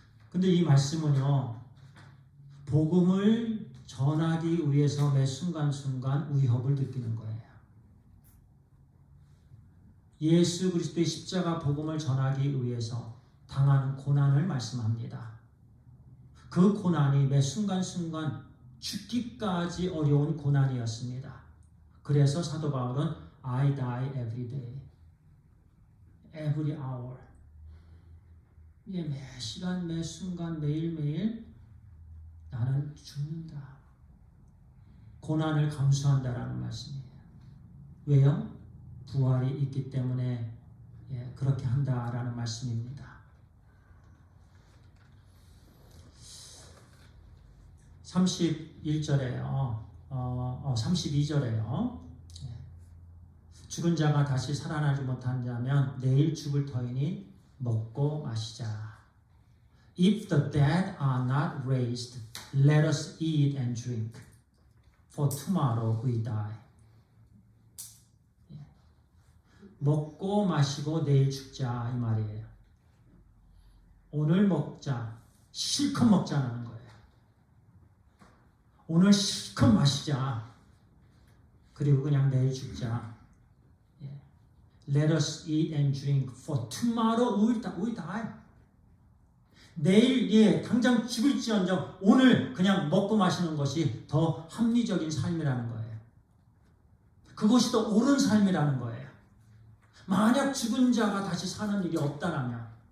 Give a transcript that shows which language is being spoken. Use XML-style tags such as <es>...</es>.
<ko>근데 이 말씀은요, 복음을 전하기 위해서 매 순간순간 위협을 느끼는 거예요. 예수 그리스도의 십자가 복음을 전하기 위해서 당하는 고난을 말씀합니다. 그 고난이 매 순간순간 죽기까지 어려운 고난이었습니다. 그래서 사도 바울은</ko> <en>I die every day, every hour.</en> <ko>매 시간, 매 순간, 매일매일 나는 죽는다. 고난을 감수한다라는 말씀이에요. 왜요? 부활이 있기 때문에 그렇게 한다라는 말씀입니다. 31절에요. 32절에요. 죽은 자가 다시 살아나지 못한다면 내일 죽을 터이니 먹고 마시자.</ko> <en>If the dead are not raised, let us eat and drink, for tomorrow we die.</en> <ko>먹고 마시고 내일 죽자 이 말이에요. 오늘 먹자, 실컷 먹자는 거예요. 오늘 실컷 마시자. 그리고 그냥 내일 죽자.</ko> <en>Let us eat and drink, for tomorrow we die.</en> <ko>내일 당장 죽을지언정 오늘 그냥 먹고 마시는 것이 더 합리적인 삶이라는 거예요. 그것이 더 옳은 삶이라는 거예요. 만약 죽은 자가 다시 사는 일이 없다라면.</ko>